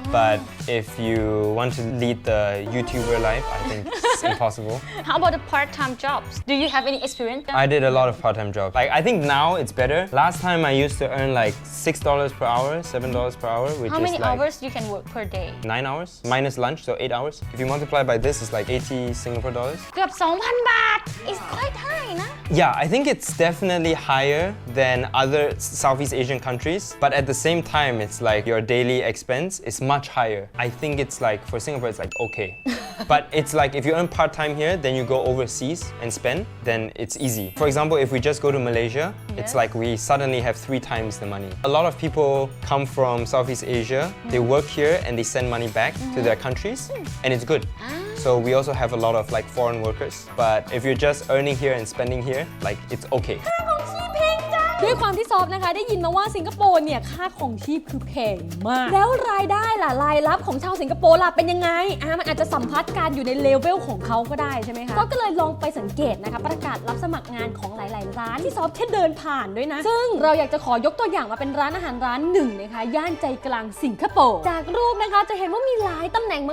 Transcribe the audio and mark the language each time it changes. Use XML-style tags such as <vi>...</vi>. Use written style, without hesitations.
<en>But if you want to lead the YouTuber life, I think it's impossible. How about the part-time jobs? Do you have any experience? I did a lot of part-time jobs. Like I think now it's better. Last time I used to earn like $6 per hour, $7 per hour, which How is many like hours you can work per day? 9 hours minus lunch, so 8 hours. If you multiply by this, it's like 80 Singapore dollars.</en> <th>เกือบ 2,000 บาท</th> <en>It's quite high</en> <th>นะ</th> <en>Yeah, I think it's definitely higher than other Southeast Asian countries, but at the same time, it's like your daily expense is much higher. I think it's like, for Singapore, it's like okay. But it's like if you earn part-time here, then you go overseas and spend, then it's easy. For example, if we just go to Malaysia, it's like we suddenly have 3 times the money. A lot of people come from Southeast Asia, they work here and they send money back to their countries, and it's good. So we also have a lot of like foreign workers. But if you're just earning here and spending here, like it's okay.</en> <th>ด้วยความที่ซอฟนะคะได้ยินมาว่าสิงคโปร์เนี่ยค่าของชีพคือแพงมากแล้วรายได้ล่ะรายรับของชาวสิงคโปร์ล่ะเป็นยังไงมันอาจจะสัมพัทธ์การอยู่ในเลเวลของเขาก็ได้ใช่ไหมคะซอฟก็เลยลองไปสังเกตนะคะประกาศรับสมัครงานของหลายๆร้านที่ซอฟแค่เดินผ่านด้วยนะซึ่งเราอยากจะขอยกตัวอย่างมาเป็นร้านอาหารร้านหนึ่งนะคะย่านใจกลางสิงคโปร์จากรูปนะคะจะเห็นว่ามีหลายตำแหน่ง</th>